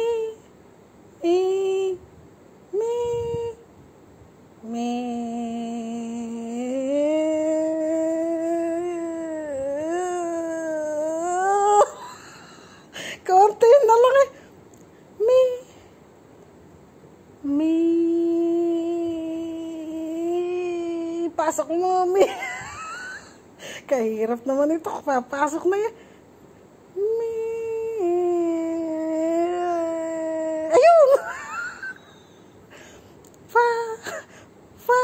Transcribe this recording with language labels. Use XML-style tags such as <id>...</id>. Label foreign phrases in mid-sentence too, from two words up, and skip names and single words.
<tl>Mi. Mi. Mi. Konti na lang eh. Mi. Mi. Pasok mo, mi. Kahirap naman ito. Papasok na yan. Mi. Ayun! Fa. Fa.</tl>